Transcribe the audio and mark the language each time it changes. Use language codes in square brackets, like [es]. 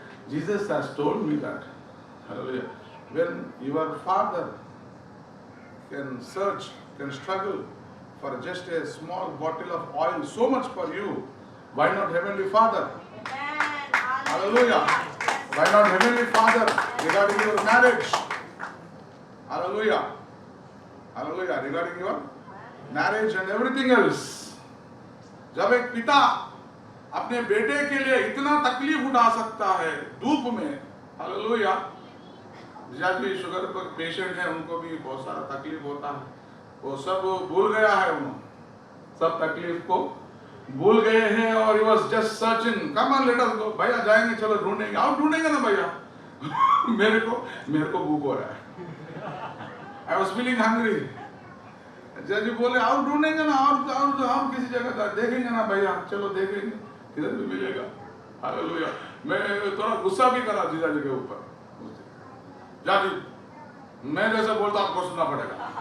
[en] Jesus has told me that, hallelujah, when your father can search, can struggle for just a small bottle of oil, so much for you, why not Heavenly Father? Amen. Hallelujah. Why not Heavenly Father regarding your marriage? Hallelujah. Hallelujah. Regarding your marriage and everything else. [hi] जब एक पिता अपने बेटे के लिए इतना तकलीफ उठा सकता है धूप में, हालेलुया। जीजा जी शुगर पर पेशेंट है, उनको भी बहुत सारा तकलीफ होता है, वो सब भूल गया है, उन्होंने सब तकलीफ को भूल गए हैं। [en] और he was just searching, come on let us go, [hi] भैया जाएंगे, चलो ढूंढेंगे। आप ढूंढेंगे ना भैया? मेरे को भूख हो रहा है, [en] I was feeling hungry। [hi] जीजा जी बोले आप ढूंढेंगे ना, और किसी जगह देखेंगे ना भैया, चलो देखेंगे, किधर भी मिलेगा। हालेलुया। मैं थोड़ा गुस्सा भी करा जीजा जी के ऊपर। जाजी, मैं जैसे बोलता आपको सुनना पड़ेगा।